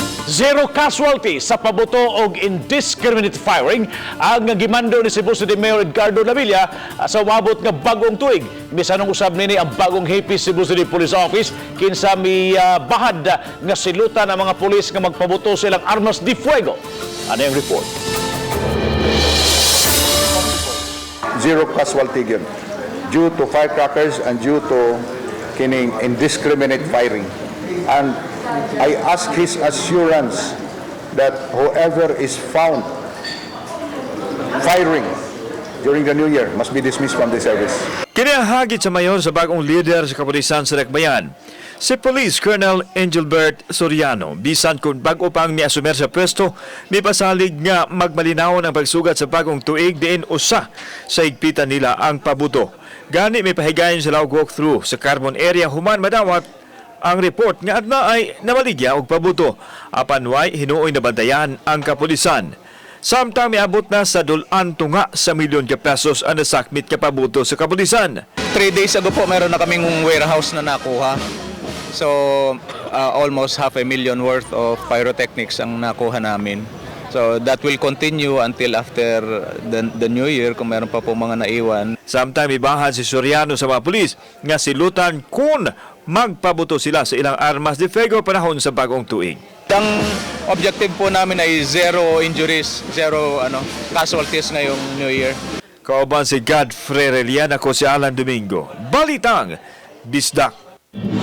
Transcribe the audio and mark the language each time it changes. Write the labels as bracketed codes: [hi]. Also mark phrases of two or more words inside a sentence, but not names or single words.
[en] Zero casualty [ceb] sa pabuto og [en] indiscriminate firing [ceb] ang gimando ni Cebu City Mayor Edgardo Lavilla sa wabot nga bagong tuig. Bisanong usab nini ang bagong Happy Cebu City Police Office kinsa mi bahad nga silutan ang mga pulis nga magpabuto silang [es] armas de fuego. [tl] Ano yung report? [en] Zero casualty yun due to firecrackers and due to kining indiscriminate firing. And I ask his assurance that whoever is found firing during the New Year must be dismissed from the service. [ceb] Kinahagit sa mayor sa bagong leader sa kapulisan sa Dakbayan, si Police Colonel Angelbert Soriano. Bisan kung bago pang miasumer sa pwesto, may pasalig nga magmalinaw ang pagsugat sa bagong tuig diin usa sa higpitan nila ang pabuto. Gani may pahigayon sa lawag walkthrough sa Carbon area human madawat ang report nga adna ay namaligya og pabuto. Apan way hinuoy na bantayan ang kapulisan. Samtang miabot na sa dulan tunga sa milyon ka pesos ang nasakmit ka pabuto sa kapulisan. [tl] 3 days ago po meron na kaming warehouse na nakuha. [en] So almost 500,000 worth of pyrotechnics [tl] ang nakuha namin. [en] So that will continue until after the New Year [tl] kung meron pa po mga naiwan. [ceb] Samtang ibahan si Soriano sa mga pulis nga silutan kung magpabuto sila sa ilang [es] armas de fuego [ceb] panahon sa bagong tuig. [tl] Ang objective po namin ay [en] zero injuries, zero casualties [tl] ngayong [en] New Year. [ceb] Kauban si Godfrey Relian, ako si Alan Domingo. Balitang Bisdak.